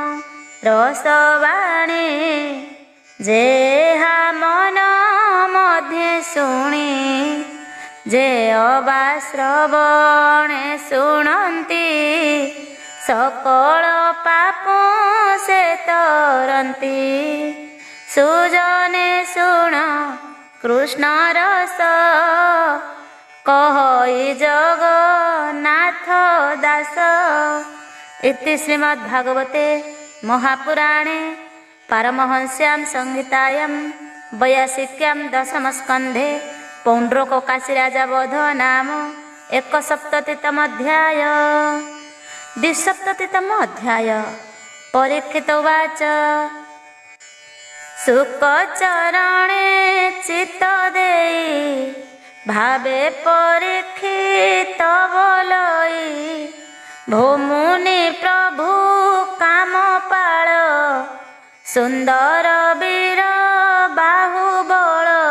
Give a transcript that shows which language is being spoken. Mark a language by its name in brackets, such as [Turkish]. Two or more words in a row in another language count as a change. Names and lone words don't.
[Odia] ରସବାଣୀ ଯେହା ମନ ମଧ୍ୟ ଶୁଣି ଯେ ଅବା ଶ୍ରବଣେ ଶୁଣନ୍ତି ସକଳ ପାପ ସେ ତରନ୍ତି। ସୁଜନେ ଶୁଣ କୃଷ୍ଣ ରସ, କହଇ ଜଗନ୍ନାଥ ଦାସ। [Sanskrit] इति श्रीमद्भागवते महापुराणे पारमहंस्यां संहितायां 82 दशमस्कन्धे पौण्ड्रककाशीराजवध नाम 71तम अध्याय। 72तम अध्याय। परीक्षित उवाच [Odia] ଶୁକଚରଣେ ଚିତ୍ତ ଦେଇ ଭାବେ ପରୀକ୍ଷିତ ବୋଲଇ। ଭୂମୁନି ପ୍ରଭୁ କାମ ପାଳ ସୁନ୍ଦର ବୀର ବାହୁବଳ।